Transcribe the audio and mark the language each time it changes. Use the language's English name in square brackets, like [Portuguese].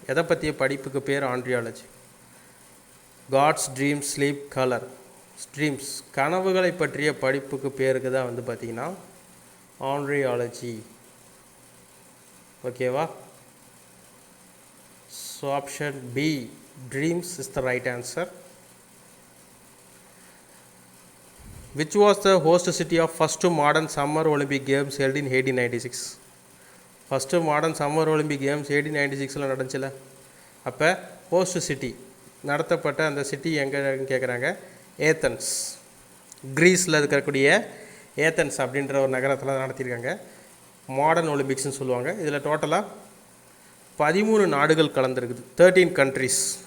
[Tamil] எதை பற்றிய படிப்புக்கு பேர் ஆண்ட்ரியாலஜி? God's dream sleep colour. Dreams, கனவுகளை பற்றிய படிப்புக்கு பேருக்கு தான் வந்து பார்த்திங்கன்னா ஆண்ட்ரியாலஜி. [English] ஓகேவா, so option B, dreams is the right answer. Which was the host city of first modern summer Olympic games held in 1896? [Tamil] First modern summer Olympic games 1896 நடந்துச்சுல, அப்போ host city நடத்தப்பட்ட அந்த சிட்டி எங்கேன்னு கேட்குறாங்க. ஏத்தன்ஸ், கிரீஸில் இருக்கக்கூடிய ஏத்தன்ஸ் அப்படின்ற ஒரு நகரத்தில் நடத்தியிருக்காங்க. மாடர்ன் ஒலிம்பிக்ஸ்னு சொல்லுவாங்க. இதில் டோட்டலாக 13 நாடுகள் கலந்துருக்குது, [English] 13 countries.